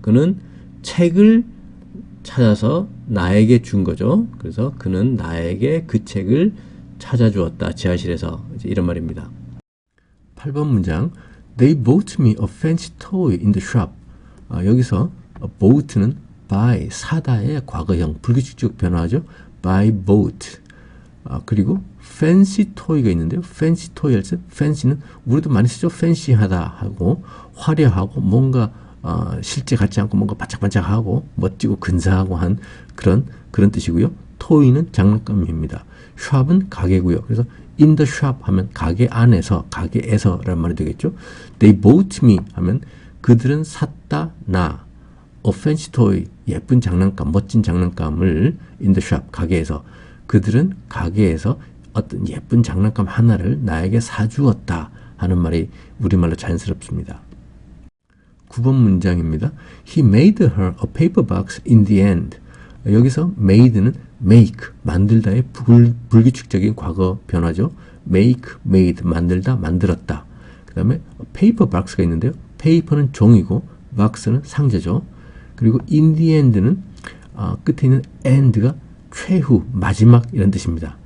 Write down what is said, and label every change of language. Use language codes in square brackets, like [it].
[ko] 그는 책을 찾아서 나에게 준 거죠. 그래서 그는 나에게 그 책을 찾아주었다, 지하실에서. 이제 이런 말입니다. [en] 8번 문장 They bought me a fancy toy in the shop. [ko] 여기서 bought는 buy, 사다의 과거형, 불규칙적 변화죠. [en] buy, bought. 그리고 fancy toy가 있는데요. [ko] fancy toy 할 때 fancy는 우리도 많이 쓰죠. fancy하다 하고 화려하고 뭔가 실제 같지 않고 뭔가 반짝반짝하고 멋지고 근사하고 한 그런 뜻이고요. toy는 장난감입니다. shop은 가게고요. 그래서 [en] in the shop [ko] 하면 가게 안에서, 가게에서라는 말이 되겠죠. [en] They bought me [ko] 하면 그들은 샀다, 나. [en] A fancy toy, [ko] 예쁜 장난감, 멋진 장난감을 [en] in the shop, [ko] 가게에서. 그들은 가게에서 어떤 예쁜 장난감 하나를 나에게 사주었다 하는 말이 우리말로 자연스럽습니다. 9번 문장입니다. [en] He made her a paper box in the end. [ko] 여기서 made는 make, 만들다의 불규칙적인 과거 변화죠. make, made, 만들다, 만들었다. 그 다음에 paper box가 있는데요. paper는 종이고 box는 상자죠. 그리고 [en] in the end [ko] 는 끝에 있는 end가 최후, 마지막 이런 뜻입니다.